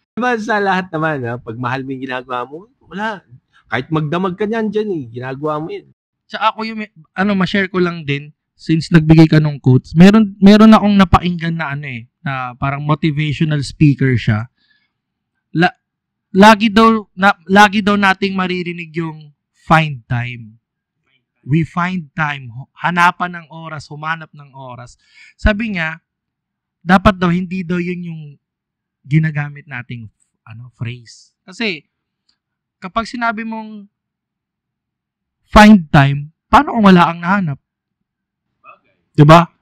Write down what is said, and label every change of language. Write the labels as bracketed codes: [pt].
[tl] Diba sa lahat naman, pag mahal mo yung ginagawa mo, wala. Kahit magdamag ka niyan dyan eh, ginagawa mo yun. Tsaka ako yung, ma-share ko lang din, since nagbigay ka ng quotes, meron akong napakinggan na na parang motivational speaker siya. Lagi daw nating maririnig yung [en] find time. We find time. [tl] Hanapan ng oras, humanap ng oras. Sabi niya, dapat daw hindi daw yun yung ginagamit nating phrase. Kasi kapag sinabi mong [en] find time, [tl] paano kung wala kang nahanap? Diba?